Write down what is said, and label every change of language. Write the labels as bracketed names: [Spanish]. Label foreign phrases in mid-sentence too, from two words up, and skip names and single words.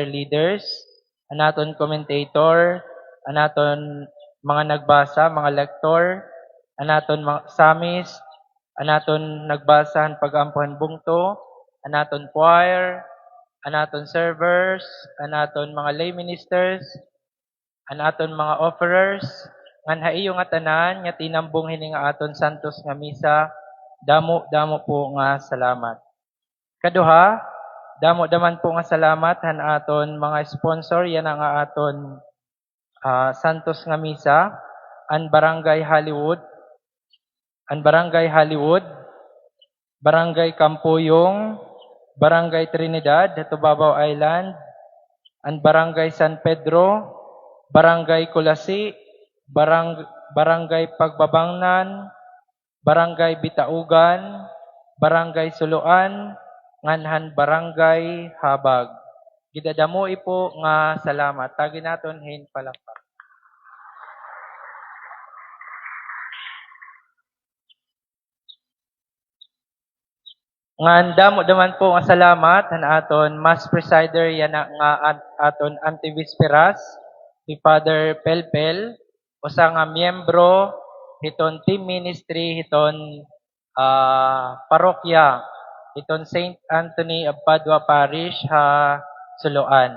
[Waray] leaders, anaton commentator, anaton mga nagbasa, mga lektor, anaton mga samis, anaton nagbasahan pagampuhan bungto, anaton choir, anaton servers, anaton mga [English] lay ministers, [Waray] anaton mga offerers, ngan haiyo nga tanan nga tinambong hini nga aton santos nga misa, damo po nga salamat. Kaduha, damo daman po nga salamat han aton mga sponsor, yan ang nga aton santos nga misa, ang Barangay Hollywood, Barangay Campuyong, Barangay Trinidad, Tobabaw Island, ang Barangay San Pedro, Barangay Kulasi, Barangay Pagbabangnan, Barangay Bitaugan, Barangay Suluan, nganhan Barangay Habag. Gidadamo ipo nga salamat. Tagi naton hin palakpak. Ngan damo daman po nga salamat han aton [English] Mass Presider [Waray] yan nga aton anti-visperas si Father Pelpel usa nga miyembro hiton [English] team ministry [Waray] hiton parokya hiton Saint Anthony of Padua Parish ha Suluan.